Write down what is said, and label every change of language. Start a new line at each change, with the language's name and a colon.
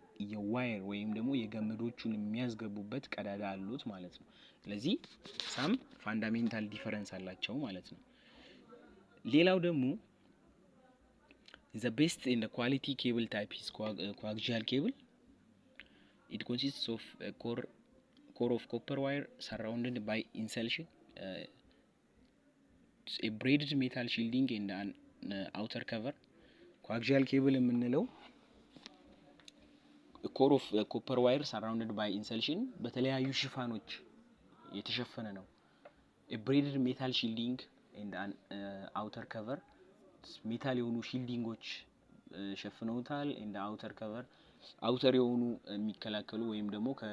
Amharic: የዋየር ወይም ደግሞ የገመዶቹን የሚያስገቡበት ቀዳዳ አሉት ማለት ነው። ስለዚህ ሳም ፋንዳሜንታል ዲፈረንስ አላቸው ማለት ነው። ሌላው ደግሞ
English: the best in the quality cable type is coaxial cable. It consists of a core of copper wire surrounded by insulation, a braided metal shielding and an outer cover. coaxial cable የምንለው core of copper wire surrounded by insulation
Amharic: በተለያዩ ሽፋኖች የተሸፈነ ነው።
English: a braided metal shielding and an outer cover
Amharic: ሜታል የሆኑ ሺልዲንጎች ሸፍነውታል።
English: and outer cover outer
Amharic: የሆኑ የሚከላከሉ ወይም ደግሞ